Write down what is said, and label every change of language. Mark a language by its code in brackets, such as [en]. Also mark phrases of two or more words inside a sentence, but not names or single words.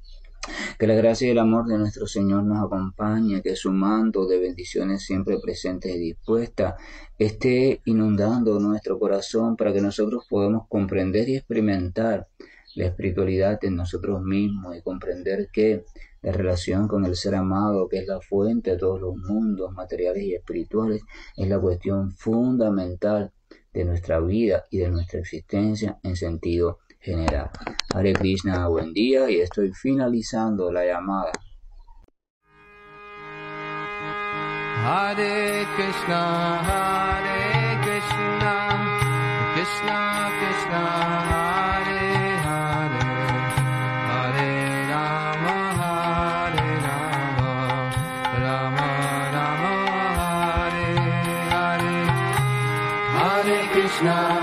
[es] Que la gracia y el amor de nuestro Señor nos acompañe, que su manto de bendiciones siempre presentes y dispuesta esté inundando nuestro corazón para que nosotros podamos comprender y experimentar la espiritualidad en nosotros mismos y comprender que la relación con el ser amado, que es la fuente de todos los mundos materiales y espirituales, es la cuestión fundamental de nuestra vida y de nuestra existencia en sentido general. [sa] Hare Krishna, [es] buen día, y estoy finalizando la llamada. [sa] Hare Krishna, Krishna Krishna, Hare Hare, Hare Rama, Rama Rama, Hare Hare, Hare Krishna,